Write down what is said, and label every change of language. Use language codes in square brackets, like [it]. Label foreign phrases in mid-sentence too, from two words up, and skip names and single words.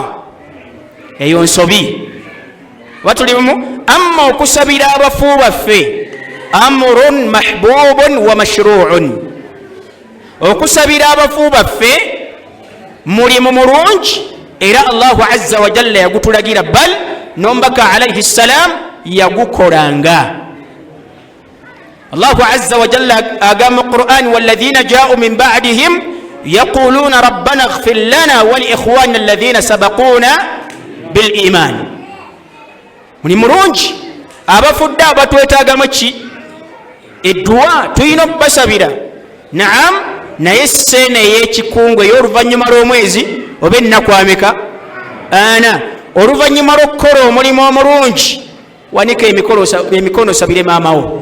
[lg] Eyo nsobi. Oba tuli bumu? Amma okusabira abafu baffe [ar] أمر محبوب ومشروع. [lg] Okusabira abafu baffe mulimu mulungi era [ar] الله عز وجل [lg] yagutulagira, bal n'omubaka [ar] عليه السلام [lg] yagukolanga. [ar] الله عز وجل [lg] agamba mu Qur'an, [ar] والذين جاؤوا من بعدهم يقولون ربنا اغفر لنا ولإخواننا الذين سبقونا بالإيمان. [lg] Muli mulungi abafudde abatwetaagamu ki? Edduwa tuyina okubasabira. Naam, naye seena ey'ekikungu ey'oluvannyuma lw'omwezi oba ennaku ameka? Ana. Oluvannyuma lw'okukola omulimu omulungi wanika emikono osabire maamawo.